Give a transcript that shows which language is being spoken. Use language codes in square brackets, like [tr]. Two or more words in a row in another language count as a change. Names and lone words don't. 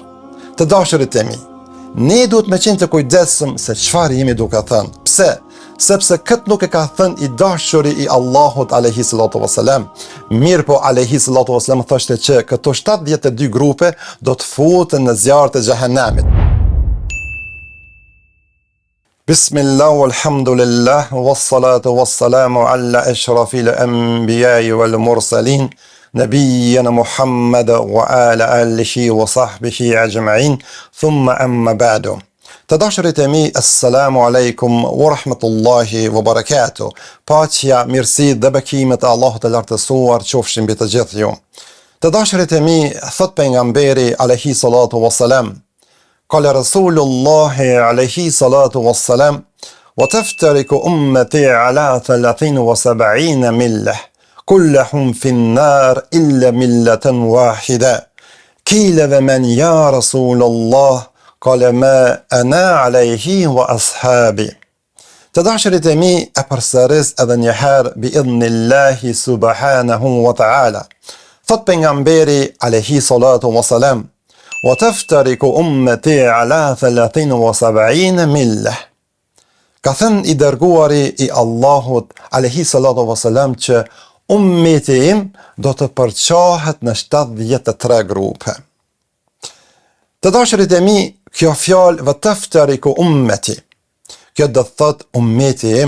[sq] Të dashurit e mi, ne duhet me qenë të kujdesshëm se çfarë jemi duke thënë. Pse? Sepse këtë nuk e ka thënë i dashuri i Allahut [ar] عليه الصلاة والسلام. [sq] Mirë po [ar] عليه الصلاة والسلام [sq] thoshte që këto 72 grupe do të futen në zjarret e xhehenamit. [ar] بسم الله والحمد لله والصلاة والسلام على أشرف الأنبياء والمرسلين نبينا محمد وعلى آله وصحبه أجمعين ثم أما بعد. [sq] Të dashurit e mi, [ar] السلام عليكم ورحمة الله وبركاته. [sq] Paqja, mirësi dhe bekimet e Allahut të lartësuar qofshin mbi të gjithë ju. Të dashurit e mi, thot pejgamberi [ar] عليه الصلاة والسلام قال رسول الله عليه الصلاة والسلام وتفترق أمتي على 73 ملة كلهم في النار إلا ملة واحدة. قيل ومن يا رسول الله? قال ما أنا عليه وأصحابي. [sq] Të dashurit e mi, e përsëris edhe një herë [ar] بإذن الله سبحانه وتعالى. [sq] Thot pejgamberi [ar] عليه الصلاة والسلام وتفترق أمتي على 73 ملة. [sq] Ka thënë i dërguari i Allahut [ar] عليه الصلاة والسلام [sq] që ummeti im do të përçohet në 73 grupe. Të dashurit e mi, kjo fjalë vë taftariku ummeti, kjo do të thot ummeti im.